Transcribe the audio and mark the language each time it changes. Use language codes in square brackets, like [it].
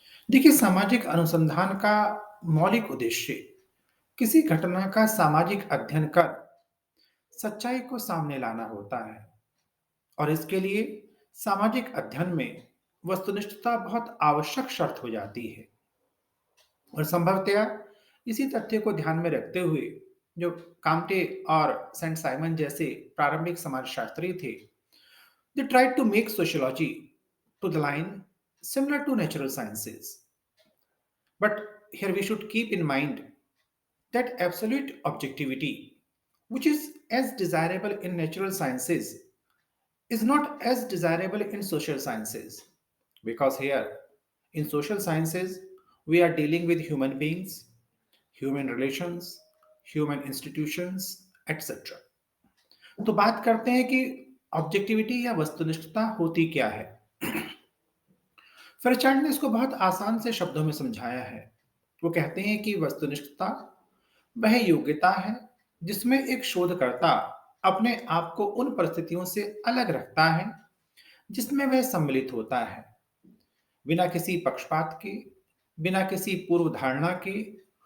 [hi] देखिए, सामाजिक अनुसंधान का मौलिक उद्देश्य किसी घटना का सामाजिक अध्ययन कर सच्चाई को सामने लाना होता है और इसके लिए सामाजिक अध्ययन में वस्तुनिष्ठता बहुत आवश्यक शर्त हो जाती है। और संभवतया इसी तथ्य को ध्यान में रखते हुए जो काम्टे और सेंट साइमन जैसे प्रारंभिक समाजशास्त्री थे, [en] They tried to make sociology to the line similar to natural sciences. But here we should keep in mind that absolute objectivity, which is as desirable in natural sciences, is not as desirable in social sciences. Because here, in social sciences, we are dealing with human beings, human relations, human institutions, etc. [hi] तो बात करते हैं कि objectivity या वस्तुनिष्ठता होती क्या है। फर्चार्ड ने इसको बहुत आसान से शब्दों में समझाया है। वो कहते हैं कि वस्तुनिष्ठता वह योग्यता है जिसमें एक शोधकर्ता अपने आप को उन परिस्थितियों से अलग रखता है जिसमें वह सम्मिलित होता है, बिना किसी पक्षपात के, बिना किसी पूर्व धारणा के।